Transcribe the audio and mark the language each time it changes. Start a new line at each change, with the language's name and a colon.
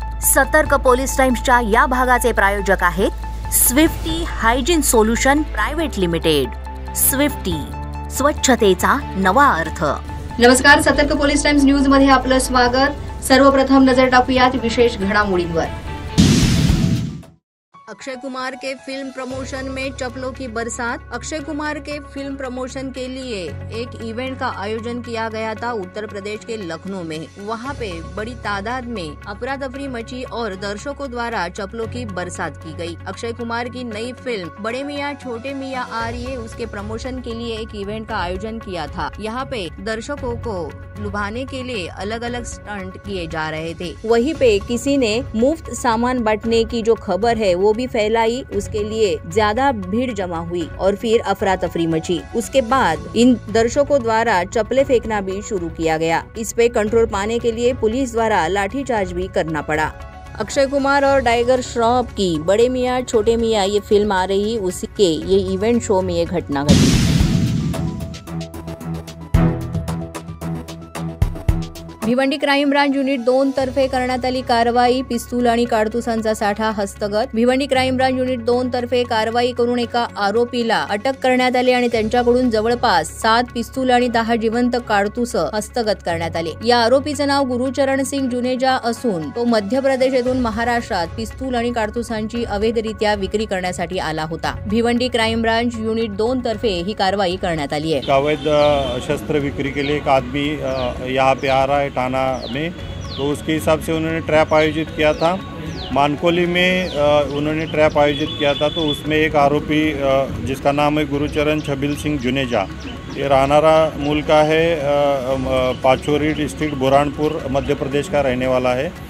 Marathi: सतर्क पोलीस टाइम्सच्या या भागाचे प्रायोजक आहेत Swiftie hygiene solution private limited. Swiftie, स्वच्छतेचा नवा अर्थ। नमस्कार, सतर्क पोलीस टाइम्स न्यूज मध्ये आपलं स्वागत। सर्वप्रथम नजर टाकूयात विशेष घडामोडींवर।
Hindi: अक्षय कुमार के फिल्म प्रमोशन में चप्पलों की बरसात। अक्षय कुमार के फिल्म प्रमोशन के लिए एक इवेंट का आयोजन किया गया था उत्तर प्रदेश के लखनऊ में। वहां पे बड़ी तादाद में अफरा तफरी मची और दर्शकों द्वारा चप्पलों की बरसात की गई। अक्षय कुमार की नई फिल्म बड़े मियाँ छोटे मियाँ आ रही है, उसके प्रमोशन के लिए एक इवेंट का आयोजन किया था। यहाँ पे दर्शकों को लुभाने के लिए अलग अलग स्टंट किए जा रहे थे। वहीं पे किसी ने मुफ्त सामान बांटने की जो खबर है वो भी फैलाई, उसके लिए ज्यादा भीड़ जमा हुई और फिर अफरा तफरी मची। उसके बाद इन दर्शकों द्वारा चप्पलें फेंकना भी शुरू किया गया। इस पे कंट्रोल पाने के लिए पुलिस द्वारा लाठीचार्ज भी करना पड़ा। अक्षय कुमार और टाइगर श्रॉफ की बड़े मियाँ छोटे मियाँ ये फिल्म आ रही, उसी के ये इवेंट शो में ये घटना घटी।
Marathi: भिवंडी क्राईम ब्रांच युनिट 2 तर्फे करण्यात आली कारवाई। पिस्तूल आणि काडतुसांचा साठा हस्तगत। भिवंडी क्राईम ब्रांच युनिट 2 तर्फे कारवाई करून एका आरोपीला अटक करण्यात आली आणि त्यांच्याकडून जवळपास 7 पिस्तूल आणि 10 जिवंत काडतुस हस्तगत करण्यात आले। या आरोपीचे नाव गुरुचरण सिंग जुनेजा असून तो मध्य प्रदेश येथून महाराष्ट्रात पिस्तूल आणि काडतुसांची अवैधरित्या विक्री करण्यासाठी आला होता। भिवंडी क्राईम ब्रांच युनिट 2 तर्फे ही कारवाई करण्यात आली है।
Hindi: अवैध शस्त्र बिक्री के लिए एक आदमी यहाँ पे आ रहा है टाना में, तो उसके हिसाब से उन्होंने ट्रैप आयोजित किया था। मानकोली में उन्होंने ट्रैप आयोजित किया था, तो उसमें एक आरोपी जिसका नाम है गुरुचरण छबिल सिंह जुनेजा, ये रानारा मूल का है, पाचोरी डिस्ट्रिक्ट बुरहानपुर मध्य प्रदेश का रहने वाला है।